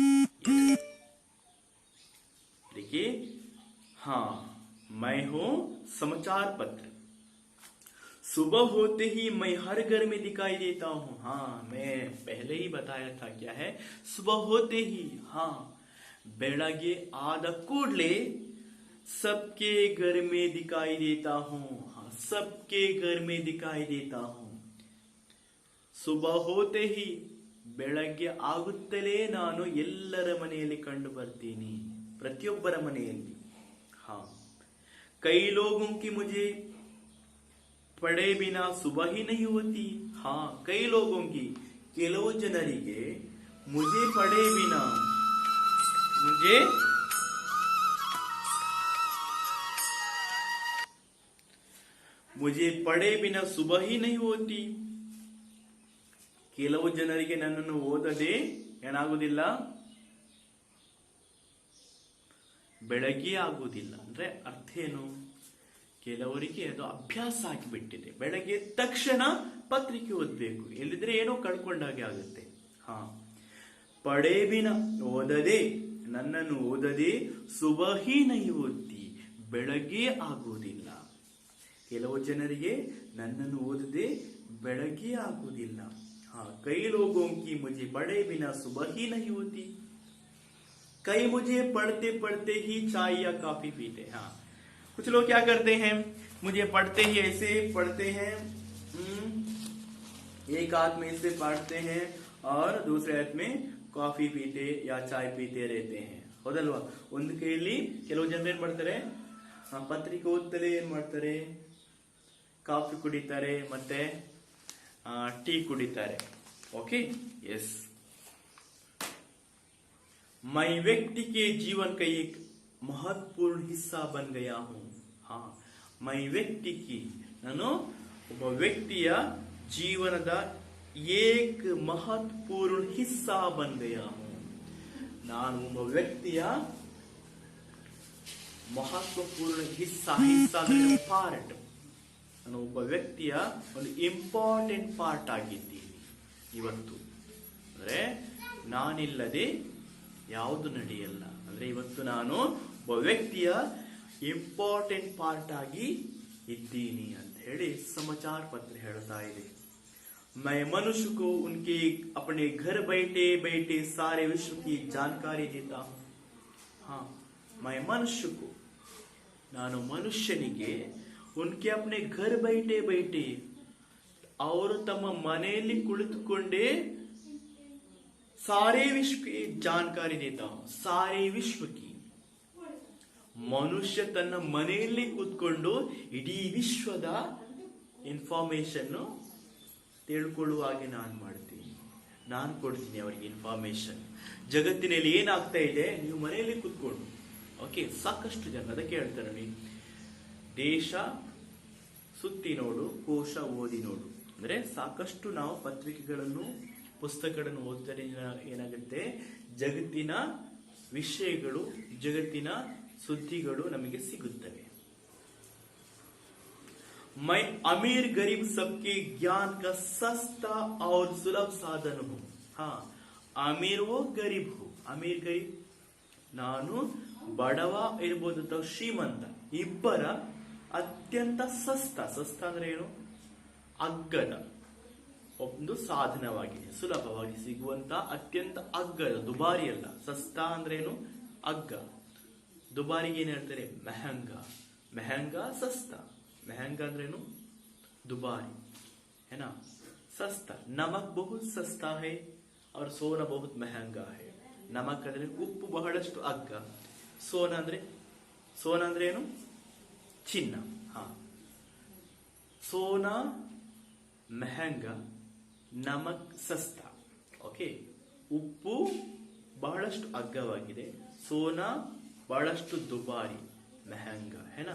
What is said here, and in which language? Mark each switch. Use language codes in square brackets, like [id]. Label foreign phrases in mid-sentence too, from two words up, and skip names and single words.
[hi] देखिए, हाँ, मैं हूं समाचार पत्र, सुबह होते ही मैं हर घर में दिखाई देता हूं। हाँ, मैं पहले ही बताया था क्या है, सुबह होते ही, हाँ, बेड़ागे आद कूडले सबके घर में दिखाई देता हूं। हाँ, सबके घर में दिखाई देता हूं। सुबह होते ही, [kn] ಬೆಳಗ್ಗೆ ಆಗುತ್ತಲೇ ನಾನು ಎಲ್ಲರ ಮನೆಯಲ್ಲಿ ಕಂಡು ಬರ್ತೀನಿ, ಪ್ರತಿಯೊಬ್ಬರ ಮನೆಯಲ್ಲಿ. ಹಾ, [hi] कई लोगों की मुझे पढ़े बिना सुबह ही नहीं होती. हाँ, कई लोगों की, [kn] ಕೆಲವು ಜನರಿಗೆ [hi] मुझे पढ़े बिना मुझे पढ़े बिना सुबह ही नहीं होती. [kn] ಕೆಲವು ಜನರಿಗೆ ನನ್ನನ್ನು ಓದದೆ ಏನಾಗುವುದಿಲ್ಲ, ಬೆಳಗ್ಗೆ ಆಗುವುದಿಲ್ಲ. ಅಂದ್ರೆ ಅರ್ಥ ಏನು? ಕೆಲವರಿಗೆ ಅದು ಅಭ್ಯಾಸ ಆಗಿಬಿಟ್ಟಿದೆ. ಬೆಳಗ್ಗೆ ತಕ್ಷಣ ಪತ್ರಿಕೆ ಓದಬೇಕು, ಎಲ್ಲಿದ್ರೆ ಏನೋ ಕಳ್ಕೊಂಡಾಗೆ ಆಗುತ್ತೆ. ಹಾ, [hi] पढ़े बिना [kn] ಓದದೆ, ನನ್ನನ್ನು ಓದದೆ [hi] सुबही नहीं होती, [kn] ಬೆಳಗ್ಗೆ ಆಗುವುದಿಲ್ಲ. ಕೆಲವು ಜನರಿಗೆ ನನ್ನನ್ನು ಓದದೆ ಬೆಳಗ್ಗೆ ಆಗುವುದಿಲ್ಲ. [hi] हाँ, कई लोगों की मुझे पढ़े बिना सुबह ही नहीं होती. कई मुझे पढ़ते पढ़ते ही चाय या कॉफी पीते. हाँ, कुछ लोग क्या करते हैं, मुझे पढ़ते ही ऐसे पढ़ते हैं, एक हाथ में इसे पढ़ते हैं और दूसरे हाथ में कॉफी पीते या चाय पीते रहते हैं. [kn] ಹೌದಲ್ವಾ? ಒಂದು ಕೈಯಲ್ಲಿ ಕೆಲವು ಜನರು ಏನ್ ಮಾಡ್ತಾರೆ, ಪತ್ರಿಕೆ ಓದ್ತಾರೆ, ಏನ್ ಮಾಡ್ತಾರೆ, ಕಾಫಿ ಕುಡಿತಾರೆ, ಮತ್ತೆ ಟೀ ಕುಡೀತಾರೆ. [en] OK, yes. [hi] मैं व्यक्ति के जीवन का एक महत्वपूर्ण हिस्सा बन गया हूं. हाँ, मैं व्यक्ति की, [kn] ನಾನು ಒಬ್ಬ ವ್ಯಕ್ತಿಯ ಜೀವನದ [hi] एक महत्वपूर्ण हिस्सा बन गया हूं. [kn] ನಾನು ಒಬ್ಬ ವ್ಯಕ್ತಿಯ [hi] महत्वपूर्ण हिस्सा [kn] ಅಂದ್ರೆ ಪಾರ್ಟ್. ನಾನು ಒಬ್ಬ ವ್ಯಕ್ತಿಯ ಒಂದು ಇಂಪಾರ್ಟೆಂಟ್ ಪಾರ್ಟ್ ಆಗಿದ್ದೀನಿ ಇವತ್ತು. ಅಂದ್ರೆ ನಾನಿಲ್ಲದೆ ಯಾವುದು ನಡೆಯಲ್ಲ. ಅಂದ್ರೆ ಇವತ್ತು ನಾನು ಒಬ್ಬ ವ್ಯಕ್ತಿಯ ಇಂಪಾರ್ಟೆಂಟ್ ಪಾರ್ಟ್ ಆಗಿ ಇದ್ದೀನಿ ಅಂತ ಹೇಳಿ ಸಮಾಚಾರ ಪತ್ರ ಹೇಳ್ತಾ ಇದೆ. [hi] मैं मनुष्य को उनके अपने घर बैठे बैठे सारे विश्व की जानकारी देता हूं. हाँ, मैं मनुष्य को, [kn] ನಾನು ಮನುಷ್ಯನಿಗೆ [hi] उनके अपने घर बैठे बैठे, [kn] ಅವರು ತಮ್ಮ ಮನೆಯಲ್ಲಿ ಕುಳಿತುಕೊಂಡೇ [hi] सारे विश्व की जानकारी देता हूं. सारे विश्व की, [kn] ಮನುಷ್ಯ ತನ್ನ ಮನೆಯಲ್ಲಿ ಕೂತ್ಕೊಂಡು ಇಡೀ ವಿಶ್ವದ ಇನ್ಫಾರ್ಮೇಶನ್ ತಿಳ್ಕೊಳ್ಳುವ ಹಾಗೆ ನಾನು ಮಾಡ್ತೀನಿ. ನಾನು ಕೊಡ್ತೀನಿ ಅವರಿಗೆ ಇನ್ಫಾರ್ಮೇಶನ್. ಜಗತ್ತಿನಲ್ಲಿ ಏನಾಗ್ತಾ ಇದೆ ನೀವು ಮನೆಯಲ್ಲಿ ಕೂತ್ಕೊಂಡು. ಓಕೆ, ಸಾಕಷ್ಟು ಜನ ಅದಕ್ಕೆ ಹೇಳ್ತಾರೆ, ನೀವು ದೇಶ ಸುತ್ತಿ ನೋಡು, ಕೋಶ ಓದಿ ನೋಡು. ಅಂದ್ರೆ ಸಾಕಷ್ಟು ನಾವು ಪತ್ರಿಕೆಗಳನ್ನು, ಪುಸ್ತಕಗಳನ್ನು ಓದಿದರೆ ಏನಾಗುತ್ತೆ, ಜಗತ್ತಿನ ವಿಷಯಗಳು, ಜಗತ್ತಿನ ಸುದ್ದಿಗಳು ನಮಗೆ ಸಿಗುತ್ತವೆ. [hi] मैं अमीर गरीब सबके ज्ञान का सस्ता और सुलभ साधन हूं. हाँ, अमीर हो गरीब हो. अमीर गरीब, [kn] ನಾನು ಬಡವ ಇರ್ಬೋದು ಅಥವಾ ಶ್ರೀಮಂತ, ಇಬ್ಬರ ಅತ್ಯಂತ ಸಸ್ತ ಅಂದ್ರೆ ಏನು, ಅಗ್ಗದ ಒಂದು ಸಾಧನವಾಗಿದೆ. ಸುಲಭವಾಗಿ ಸಿಗುವಂತ ಅತ್ಯಂತ ಅಗ್ಗದ, ದುಬಾರಿ ಅಲ್ಲ. ಸಸ್ತಾ ಅಂದ್ರೆ ಏನು, ಅಗ್ಗ. ದುಬಾರಿಗೆ ಏನ್ ಹೇಳ್ತಾರೆ, ಮೆಹಂಗಾ. [hi] महंगा सस्ता. महंगा [kn] ಅಂದ್ರೇನು ದುಬಾರಿ [hi] है ना, सस्ता. नमक बहुत सस्ता है और सोना बहुत महंगा है. [kn] नमक ಅಂದ್ರೆ ಉಪ್ಪು ಬಹಳಷ್ಟು ಅಗ್ಗ. ಸೋನ ಅಂದ್ರೆ ಏನು, ಚಿನ್ನ. [hi] हाँ, सोना महंगा, नमक सस्ता. [kn] ಓಕೆ, ಉಪ್ಪು ಬಹಳಷ್ಟು ಅಗ್ಗವಾಗಿದೆ, ಸೋನಾ ಬಹಳಷ್ಟು ದುಬಾರಿ, [hi] महंगा है ना.